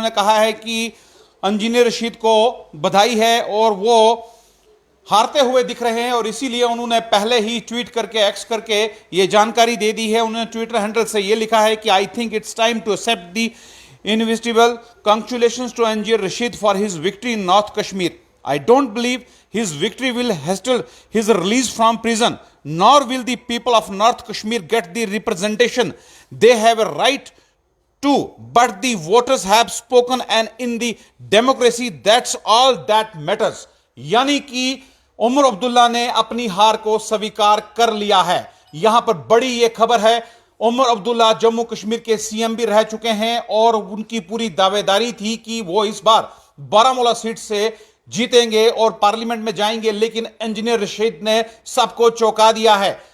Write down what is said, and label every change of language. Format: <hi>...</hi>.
<hi>उन्होंने कहा है कि इंजीनियर रशीद को बधाई है और वो हारते हुए दिख रहे हैं, और इसीलिए उन्होंने पहले ही ट्वीट करके, एक्स करके ये जानकारी दे दी है। उन्होंने ट्विटर हैंडल से ये लिखा है कि</hi> <en>I think it's time to accept the invisible congratulations to engineer Rashid for his victory in North Kashmir. I don't believe his victory will hasten his release from prison, nor will the people of North Kashmir get the representation they have a right to, but the voters have spoken and in the democracy that's all that matters।</en> <hi>यानी कि उमर अब्दुल्ला ने अपनी हार को स्वीकार कर लिया है। यहां पर बड़ी यह खबर है। उमर अब्दुल्ला जम्मू कश्मीर के सीएम भी रह चुके हैं और उनकी पूरी दावेदारी थी कि वो इस बार बारामूला सीट से जीतेंगे और पार्लियामेंट में जाएंगे, लेकिन इंजीनियर रशीद ने सबको चौंका दिया है।</hi>